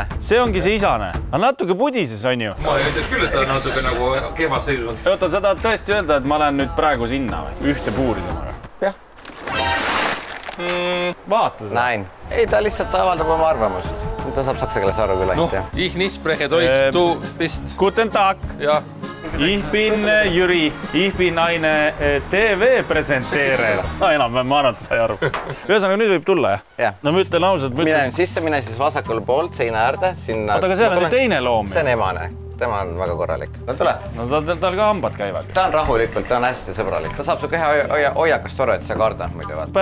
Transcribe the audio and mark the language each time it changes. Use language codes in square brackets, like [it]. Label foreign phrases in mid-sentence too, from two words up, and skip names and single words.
[et] See ongi see isane. Aga natuke pudises on ju. Ma ei ütleks küll, et ta natuke nagu kehvas seisus on. Oota, sa tahad tõesti öelda, et ma lähen nüüd praegu sinna või? Ühte puuri temaga? Jah. Vaata seda. Näin. Ei, ta lihtsalt avaldab oma arvamust. Ta saab saksa keeles aru küll ainult, jah. [de] Ich nicht spreche Deutsch, du bist... Guten Tag. Ja. Ich bin Jüri, ich bin eine TV-presenteerer. [et] Enam, ma arvan, et sai aru. Ühesõnaga, nüüd võib tulla, jah? Jah. No ma ütlen ausalt. Mine sisse, mine siis vasakul poolt seina äärde. Oota, aga seal on teine loom. See on emane. Tema on väga korralik. No tule. No tal ka hambad käivad. Ta on rahulikult, ta on hästi sõbralik. Ta saab su keha hoiakast aru, et sa karda muidu vaata.